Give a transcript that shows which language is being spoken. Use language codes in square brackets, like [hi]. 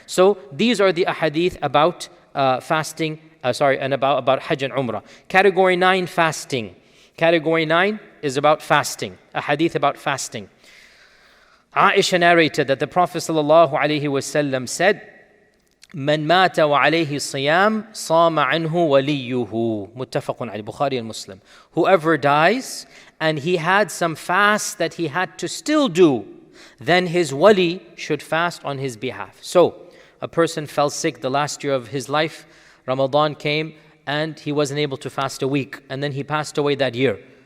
[en] So these are the ahadith about fasting, and about hajj and umrah. Category 9, fasting. Category 9 is about fasting. A hadith about fasting. Aisha narrated that the Prophet ﷺ said, [ar] من مات وعليه الصيام صام عنه وليه. متفق عليه, [en] Bukhari and Muslim. Whoever dies and he had some fast that he had to still do, then his wali should fast on his behalf. So, a person fell sick the last year of his life, Ramadan came and he wasn't able to fast a week, and then he passed away that year.